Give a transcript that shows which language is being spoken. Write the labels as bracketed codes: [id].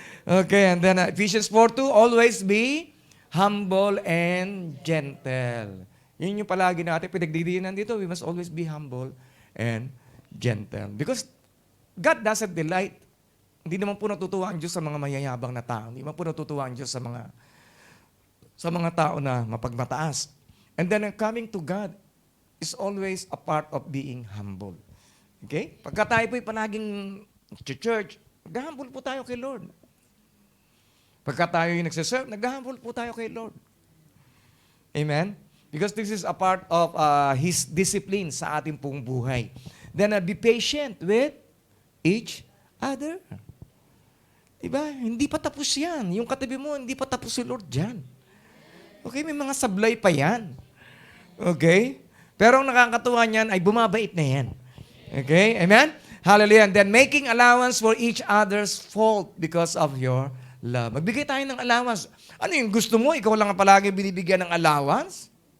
[en] Okay, and then Ephesians 4:2, always be humble and gentle. [tl] Yun yung palagi natin, pinagdidiinan dito, [en] we must always be humble and gentle. Because God doesn't delight [tl] Hindi naman po natutuwa ang Diyos sa mga mayayabang na tao. Hindi naman po natutuwa ang Diyos sa mga tao na mapagmataas. [en] And then coming to God is always a part of being humble. [tl] Okay? Pagka tayo po'y palaging church, nag-humble po tayo kay Lord. Pagka tayo yung nagsiserve, nag-humble po tayo kay Lord. Amen? [en] Because this is a part of His discipline [tl] sa ating pong buhay. [en] Then be patient with each other. [tl] Diba? Hindi pa tapos yan. Yung katabi mo, hindi pa tapos si Lord dyan. Okay? May mga sablay pa yan. Okay? Pero ang nakakatuwa niyan ay bumabait na yan. Okay? Amen? Hallelujah. [en] And then making allowance for each other's fault because of your love. [tl] Magbigay tayo ng allowance. Ano yung gusto mo? Ikaw lang ang palagi binibigyan ng allowance?